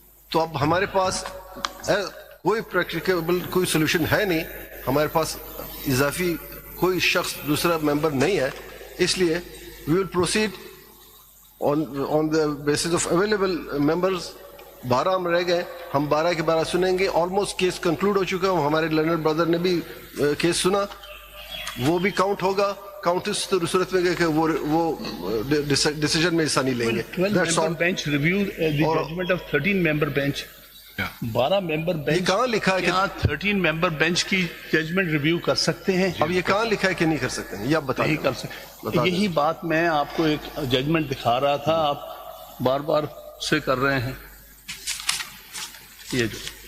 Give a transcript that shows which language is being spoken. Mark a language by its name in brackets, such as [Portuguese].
[Urdu] تو اب ہمارے پاس کوئی پریکٹیکیبل کوئی سولوشن ہے نہیں, ہمارے پاس اضافی کوئی شخص دوسرا ممبر نہیں ہے, اس لیے [English] We will proceed on the basis of available members. [Urdu] 12 ہم رہ گئے, ہم 12 کے 12 سنیں گے. آلموسٹ کیس کنکلوڈ ہو چکا, ہمارے لرنر بردر نے بھی کیس سنا, وہ بھی کاؤنٹ ہوگا. کاؤنٹ اس صورت میں کہ وہ ڈیسیجن میں حصہ نہیں لیں گے. [English] 12 bench reviewed the judgment of 13 member bench. 12 member bench. [Urdu] یہ کہاں لکھا ہے کہ [English] 13 member bench [Urdu] کی ججمنٹ ریویو کر سکتے ہیں؟ اب یہ کہاں لکھا ہے کہ نہیں کر سکتے ہیں, یہ آپ بتائیں. نہیں کر سکتے. یہی بات میں آپ کو ایک ججمنٹ دکھا رہا تھا, آپ بار بار سے کر رہے ہیں. یہ جو